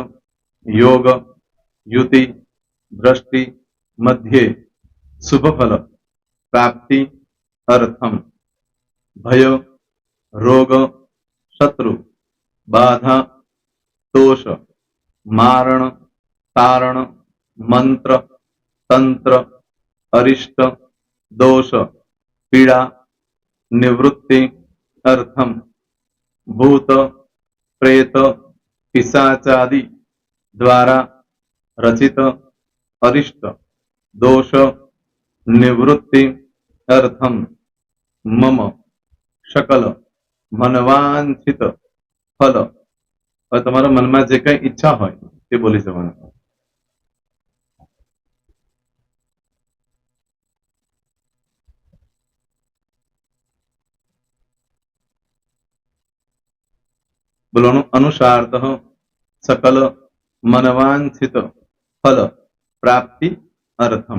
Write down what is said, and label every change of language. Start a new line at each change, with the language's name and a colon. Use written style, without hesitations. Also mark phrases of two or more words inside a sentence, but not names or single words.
Sanskrit: योग, युति, दृष्टि, मध्ये, शुभ फल, प्राप्ति, अर्थम, भय, रोग, शत्रु, बाधा, दोष, मारण, तारण, मंत्र, तंत्र, अरिष्ट, दोष, पीड़ा, निवृत्ति, अर्थम, भूत, प्रेत, पिशाचादि द्वारा रचित अरिष्ट, दोष निवृत्ति अर्थम मम सकल मनवांछित फल।
Gujarati: હવે તમારા મનમાં જે કઈ ઈચ્છા હોય તે બોલી જવાનું.
Sanskrit: બોલવાનું અનુસાર્થ સકલ મનવાંછિત ફલ પ્રાપ્તિ અર્થમ.